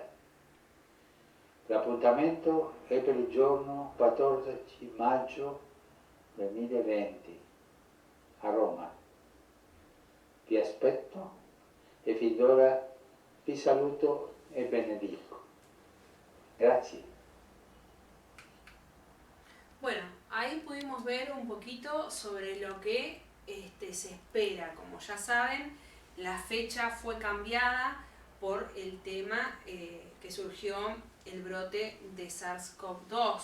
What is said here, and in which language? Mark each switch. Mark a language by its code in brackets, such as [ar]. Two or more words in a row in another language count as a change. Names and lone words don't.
[it] L'appuntamento è per il giorno 14 maggio 2020 a Roma. Vi aspetto e fin d'ora vi saluto e benedico. Grazie. [es] Bueno, ahí pudimos ver un poquito sobre lo que se espera. Como ya saben, la fecha fue cambiada por el tema que surgió el brote de SARS-CoV-2.